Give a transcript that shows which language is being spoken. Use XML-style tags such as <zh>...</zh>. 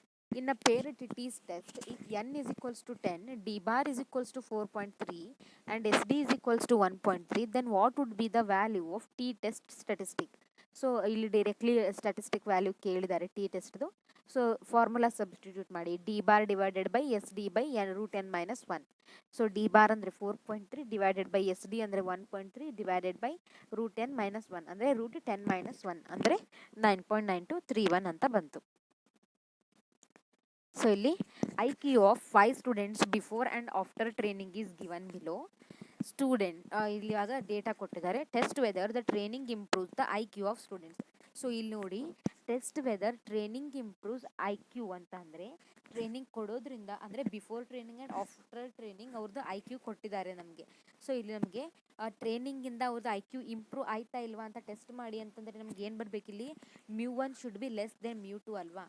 <en>In a paired T's test, if n = 10, D bar = 4.3 and SD = 1.3, then what would be the value of T test statistic?</en> <kn>So ಇಲ್ಲಿ directly statistic value ಕೇಳಿದ್ದಾರೆ T ಟೆಸ್ಟ್ದು. So formula substitute ಮಾಡಿ, D bar divided by SD by √n-1. So D bar ಅಂದರೆ 4.3 divided by SD ಅಂದರೆ 1.3 divided by √n-1 ಅಂದರೆ √10-1 ಅಂದರೆ 9.9231 ಅಂತ ಬಂತು.</kn> <en>ಸೊ ಇಲ್ಲಿ IQ of 5 students before and after training is given below.</en> <kn>Student ಇಲ್ಲಿ ಆಗ ಡೇಟಾ ಕೊಟ್ಟಿದ್ದಾರೆ. Test whether the training improves the IQ of students. So ಇಲ್ಲಿ ನೋಡಿ, test whether training improves IQ ಅಂತ ಅಂದರೆ ಟ್ರೈನಿಂಗ್ ಕೊಡೋದ್ರಿಂದ ಅಂದರೆ before training and after training ಅವ್ರದ್ದು IQ ಕೊಟ್ಟಿದ್ದಾರೆ ನಮಗೆ. ಸೊ ಇಲ್ಲಿ ನಮಗೆ ಟ್ರೈನಿಂಗಿಂದ ಅವ್ರದ್ದು IQ ಇಂಪ್ರೂವ್ ಆಯ್ತಾ ಇಲ್ವಾ ಅಂತ ಟೆಸ್ಟ್ ಮಾಡಿ ಅಂತಂದರೆ ನಮ್ಗೆ ಏನು ಬರಬೇಕಿಲ್ಲಿ,</kn> <en>μ1 should be less than μ2</en> <kn>ಅಲ್ವಾ.</kn>